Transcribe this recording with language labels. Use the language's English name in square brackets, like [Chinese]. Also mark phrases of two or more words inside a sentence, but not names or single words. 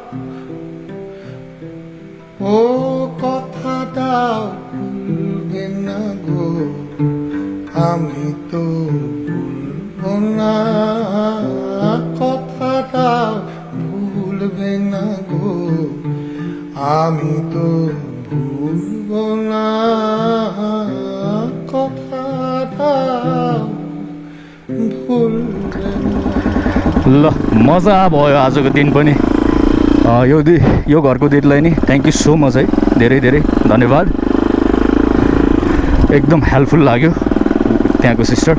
[Bangla] ও কথা দাও ভুলবে না গো আমি তো ভুলবো না কথা দাও ভুলবে না গো আমি তো ভুলবো না কথা দাও भुल्दैन। [Nepali] ल मजा भयो आजको दिन पनि। यो घरको दिदीलाई नि [English] thank you so much [Nepali] है, धेरै धेरै धन्यवाद। एकदम हेल्पफुल लाग्यो त्यहाँको सिस्टर।